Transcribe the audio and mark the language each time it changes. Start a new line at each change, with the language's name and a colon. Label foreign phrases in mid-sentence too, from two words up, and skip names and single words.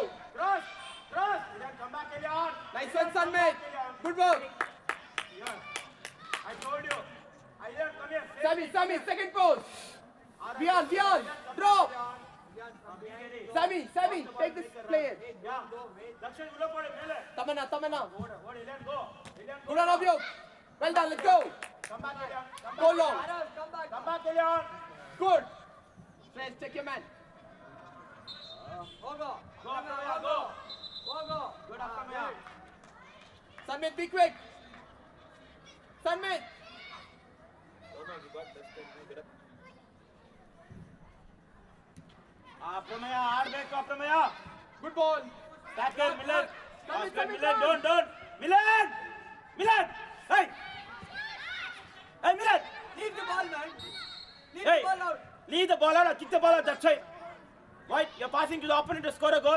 English: Cross. Elian, come back, Elian. Nice one, Sanmit. Good work. Yeah. I told you. Elian, come here. Sami, second post. Beyond. Drop. Sami, take this player. Yeah. Dakshin, ulo pode, mele. Tamanna. Elian, go. Good on, Avyog. Well done, let's go. Come back, Elian. Come Go back. long. Arav, come back. Come back, Elian. Good. Fresh, check your man. Go. Go, Apramaya, go. Go. Good, Apramaya. Sanmit, be quick. Sanmit. Apramaya,
Kannada: ಆಡ್ಬೇಕು Apramaya.
English: Good ball. Tackle, Milan. Come Good, in, Milan, come. don't. Milan. Hey. Hey, Milan. Leave the ball, man. Leave Hey. the ball out. Leave the ball out or kick the ball out that side. Right? You're passing to the opponent to score a goal.